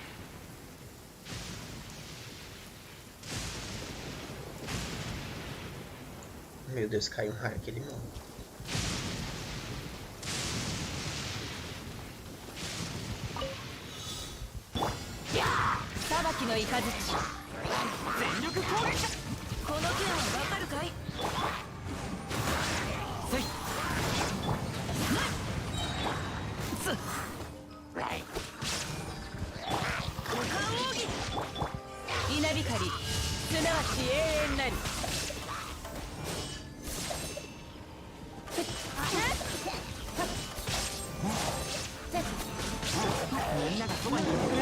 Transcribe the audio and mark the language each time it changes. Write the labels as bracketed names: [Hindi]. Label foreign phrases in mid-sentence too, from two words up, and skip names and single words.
[Portuguese] Meu Deus, caiu um raio aqui, ele morre. [Japanese] 裁きの雷. 全力攻撃。この剣はわかるかい? Sei. 稲光、すなわち永遠なり。みんながそばにいてくれる。